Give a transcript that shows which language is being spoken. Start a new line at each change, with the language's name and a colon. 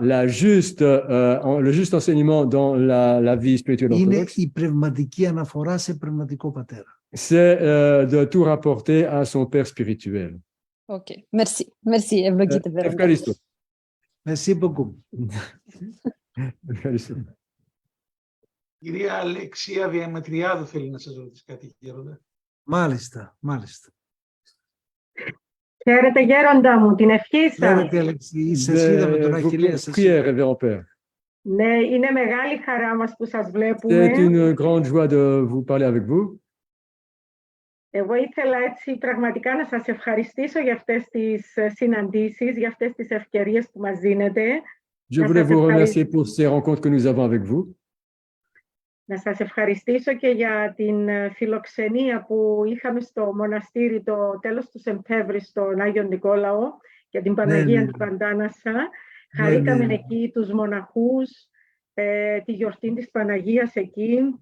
French: Le juste enseignement dans la vie spirituelle orthodoxe.
Greek: Είναι η πνευματική αναφορά σε πνευματικό πατέρα.
French: C'est de tout rapporter à son père spirituel. Ok, merci,
Greek: ευλογείτε. Ευχαριστώ.
French: Merci beaucoup.
Greek: Κυρία Αλεξία Διαμετριάδου θέλει να σας ρωτήσει κάτι, Γέροντα. Μάλιστα. Χαίρετε, Γέροντα μου, την ευχή σας. Χαίρετε, Αλεξία, σας είδαμε τον Αχιλλέα σας. Ναι, είναι μεγάλη χαρά μας που σας βλέπουμε.
French: C'est une grande joie de vous parler avec vous.
Greek: Εγώ ήθελα έτσι πραγματικά να σας ευχαριστήσω για αυτές τις συναντήσεις, για αυτές τις ευκαιρίες που μας δίνετε.
French: Je voulais vous remercier pour ces rencontres que nous avons avec vous.
Greek: Να σας ευχαριστήσω και για την φιλοξενία που είχαμε στο μοναστήρι το τέλος του Σεπτέμβρη στον Άγιο Νικόλαο για την Παναγία του Παντάνασα. Χαρήκαμε εκεί τους μοναχούς, τη γιορτή της Παναγίας εκεί.